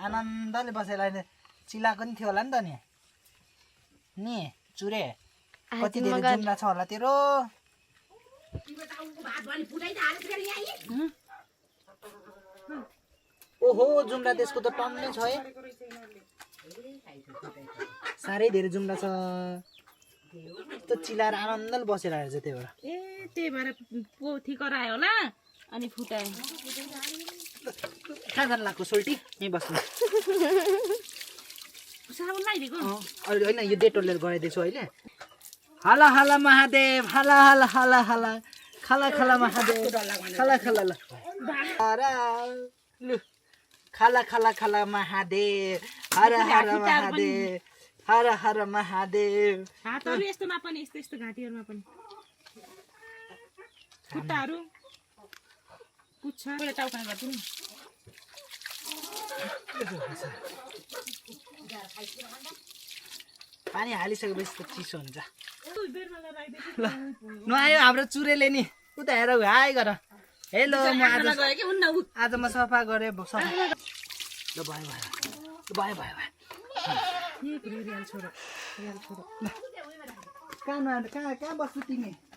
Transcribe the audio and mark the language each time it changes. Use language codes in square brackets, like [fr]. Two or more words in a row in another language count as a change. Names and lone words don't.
[ne] आनन्दले बसेर अहिले चिलाएको नि थियो होला नि त नि चुरे कति धेरै जुम्ला छ होला तेरो ओहो जुम्ला त्यसको त टन्नै छ है साह्रै धेरै जुम्ला छ त चिलाएर आनन्दले बसेर आएर चाहिँ त्यही भएर ए त्यही भएर पोथी करायो होला अनि फुटायो कहाँ जानु लाग्यो सोल्टी यहीँ बस्नु साबुन लगाइदिएको अहिले होइन यो डेटोलले गराइदिएछु अहिले हाला हाला महादेव हाला हाला हाला हाला खाला खाला महादेव खाला खाला ल लु खाला खाला खाला महादेव हर हर महादेव हर हर महादेव हातहरू यस्तोमा पनि यस्तो यस्तो घाँटीहरूमा पनि खुट्टाहरू पुच्छा टाउका गर्छु नि पानी हालिसकेपछि त चिसो हुन्छ ल नुहायो हाम्रो चुरेले नि उता हेर हाई गर हेलो म आज म सफा गरेँ सफा ल भयो भयो भयो भयो कहाँ नुहाएर कहाँ बस्नु तिमी